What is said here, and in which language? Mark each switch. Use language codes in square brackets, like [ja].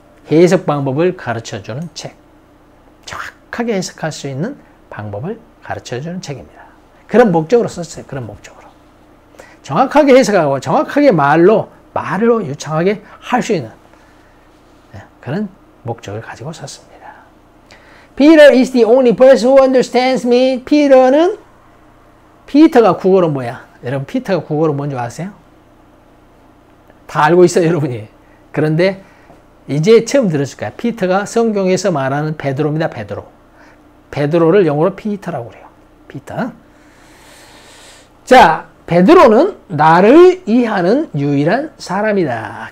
[ko] 해석 방법을 가르쳐주는 책. 정확하게 해석할 수 있는 방법을 가르쳐주는 책입니다. 그런 목적으로 썼어요. 그런 목적으로. 정확하게 해석하고 정확하게 말로 유창하게 할 수 있는 그런 목적을 가지고 썼습니다. [en] Peter is the only person who understands me. [ko] 피터가 국어로 뭐야? 여러분 피터가 국어로 뭔지 아세요? 다 알고 있어요, 여러분이. 그런데 이제 처음 들었을 거야. 피터가 성경에서 말하는 베드로입니다. 베드로를 영어로 피터라고 그래요. 피터. 자, 베드로는 나를 이해하는 유일한 사람이다.